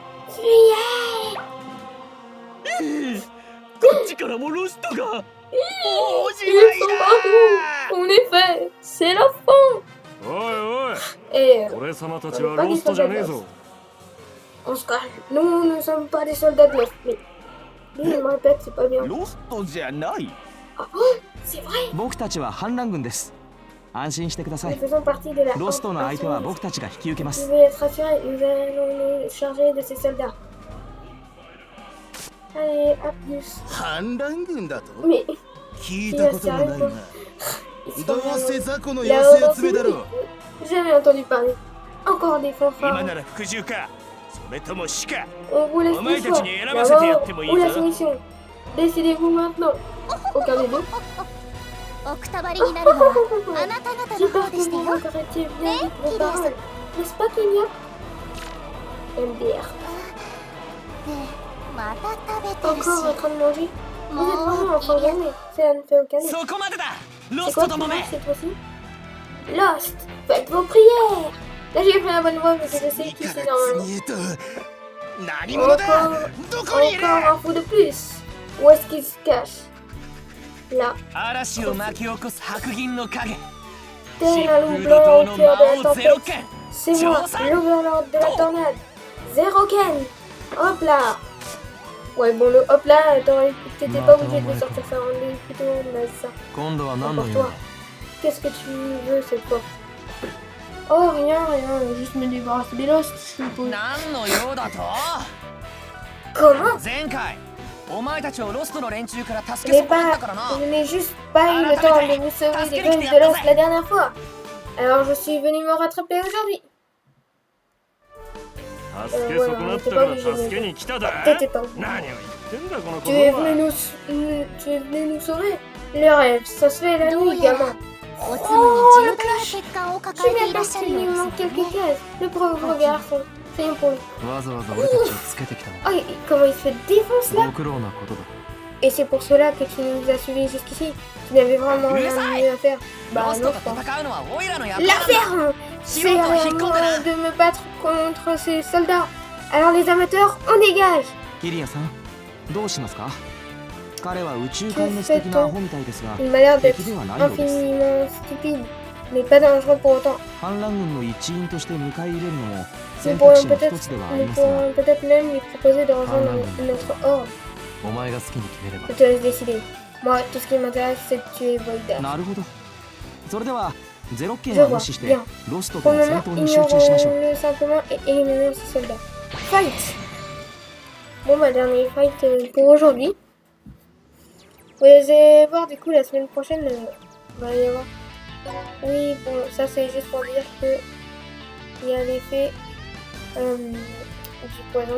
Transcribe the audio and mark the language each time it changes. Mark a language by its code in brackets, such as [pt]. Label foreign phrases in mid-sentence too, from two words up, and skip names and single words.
[fr] Fuyez. Ils sont partout. En effet, c'est la fin. Et pas des soldats de Lost. On se calme. Nous ne sommes pas des soldats de Lost. Mais lui, il me répète, c'est pas bien. Ah, c'est vrai. [ja] 僕たちは反乱軍です。安心してくださ [fr] Nous [ja] い。 [fr] faisons partie de la [ja] ロストの相手は僕たちが引き受けま [fr] Vous [ja] す。 [fr] pouvez être rassurés, nous allons nous charger de ces soldats. Allez, à plus. [ja] 反乱軍だと [fr] Mais [ja] 聞いたこともないな。 [fr] ils [ja] どう [fr] sont [ja] せ雑魚の [fr] là [ja] 寄せ集めだろう。 [fr] Jamais entendu parler. Encore des fanfares. [ja] 今なら服従か、それとも死か。 [fr] On vous laisse le choix. La mort ou la soumission. Décidez-vous maintenant. Aucun des deux. [ja] おくたばりになるのはあなた方の [fr] J'espère [ja] 方で [fr] que [ja] した [fr] vous [ja] よ。 [fr] regrettez bien vos paroles. N'est-ce pas, Kenya? MDR. [ja] また食べてる [fr] Encore en [ja] し。 [fr] train de manger? Vous êtes [ja] も [fr] vraiment en [ja] う [fr] train de gagner. Cela ne fait aucun doute. [ja] そこまでだロ [fr] C'est [ja] ス [fr] quoi [ja] ト [fr] qui [ja] どもめ [fr] manque cette fois-ci? Lost, faites vos prières. Là j'ai pris la bonne voie parce que je sais qui c'est normalement. [ja] 見えた。何者だ。どこにいる。 [fr] Encore un fou de plus. Où est-ce qu'il se cache? Là, [ja] 嵐を巻き起こす白銀の影 [fr] tel un loup [ja] 疾風 [fr] blanc [ja] 怒 [fr] au [ja] 涛の [fr] cœur de [ja] 魔 [fr] la [ja] 王ゼロ [fr] tempête. [ja] 剣 [fr] C'est moi, l'overlord de la tornade. Zéro Ken. Hop là. Ouais bon le hop là, t'étais pas obligé de sortir ça, on est plutôt naze ça. [ja] 今度は何の [fr] Pour [ja] 用 [fr] toi. Qu'est-ce que tu veux cette fois? Oh rien, juste me débarrasser des Lost, je suppose. [ja] 何の用だと [fr] Comment? [ja] 前回お前たちをロストの連中から助け [fr] Je [ja] 損なったからな [fr] n'ai juste pas eu le temps de vous sauver des griffes de Lost la dernière fois. Alors je suis venu me rattraper aujourd'hui. [ja] 助け損なったから助けに来ただ。 [fr] T'étais pas au courant. [ja] 何を言ってんだこの子 [fr] Tu es [ja] は。 [fr] venu nous sauver. Le rêve, ça se fait la nuit, gamin. [ja] おつむに重大な欠陥を [fr] Je [ja] 抱え [fr] viens [ja] ていらっしゃる [fr] d'apercevoir [ja] よう [fr] il [ja] です [fr] manque quelques cases. Le pauvre garçon. Rien pour lui. [ja] わざわざ俺たちをつけてきたの [fr] Oh, comment il se fait défonce là? [ja] ご苦労なことだ [fr] Et c'est pour cela que tu nous as suivis jusqu'ici. Tu n'avais vraiment rien de mieux à faire. [ja] ロ [fr] Bah [ja] ス [fr] non, [ja] ト [fr] je [ja] と [fr] pense. [ja] 戦うのはオイラの役 [fr] La [ja] 割だ [fr] ferme! C'est à moi de me battre contre ces soldats. Alors les amateurs, on dégage! [ja] キリアさんどうしますか彼は宇宙壊滅的なアホみたいですが [fr] Il m'a l'air d'être [ja] 敵ではないようです [fr] infiniment stupide, mais pas dangereux pour autant. [ja] 反乱軍の一員として迎え入れるのも [fr] Nous [ja] 選択 [fr] pourrions [ja] 肢の一つではありますが [fr] peut-être même lui proposer de rejoindre notre horde. [ja] お前が好きに決めれば [fr] Je te laisse décider. Moi, tout ce qui m'intéresse, c'est de tuer Voida. [ja] なるほどそれではゼロ件 [fr] Je [ja] は無 [fr] vois. [ja] 視して [fr] Bien. [ja] ロスト [fr] Pour [ja] と [fr] le [ja] の戦 [fr] moment, [ja] 闘に集中しましょう [fr] ignorons-le simplement et éliminons ces soldats. Fight! Bon, bah, dernier fight pour aujourd'hui. Vous allez voir, du coup, la semaine prochaine, va y avoir... Oui, bon, ça, c'est juste pour dire que il y a l'effet du poison.